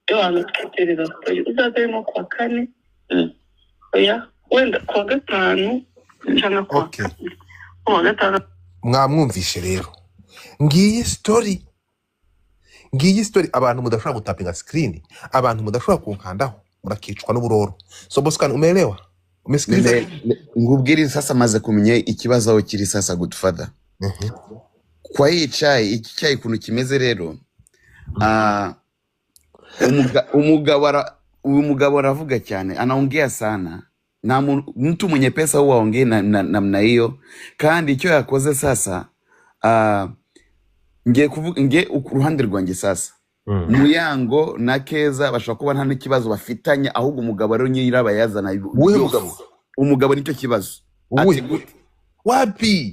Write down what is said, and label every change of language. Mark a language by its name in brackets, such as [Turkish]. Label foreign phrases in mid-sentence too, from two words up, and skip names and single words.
[Kinyarwanda] iyo wanatwiterera story uzaze nko kwa kane oya wenda kwa gatanu cyangwa kwa Okay, kwa gatanu. mwamwumvishe rero. Ngiyi story abantu mudashobora gutapinga screen, abantu mudashobora kunkandaho murakicwa n'uburoro. So Boscan, [Swahili] umeelewa? Umesikiliza? [Kinyarwanda] Ngubwiri sasa maze kumenya ikibazo aho kiri sasa Godfather. [Swahili] Kwa hii chai, [Kinyarwanda] iki chai kuntu kimeze rero, umugabo aravuga cyane, [Swahili] anaongea sana. Na mtu mwenye pesa huwa aongee namna hiyo. [Kinyarwanda] Kandi icyo yakoze sasa, nge uruhande rwanjye sasa. Muyango na Keza bashobora kuba nta n'ikibazo bafitanye, ahubwo umugabo rero nyiraba yazana. Uwe mugabo? Umugabo nicyo kibazo. [Swahili] Wapi?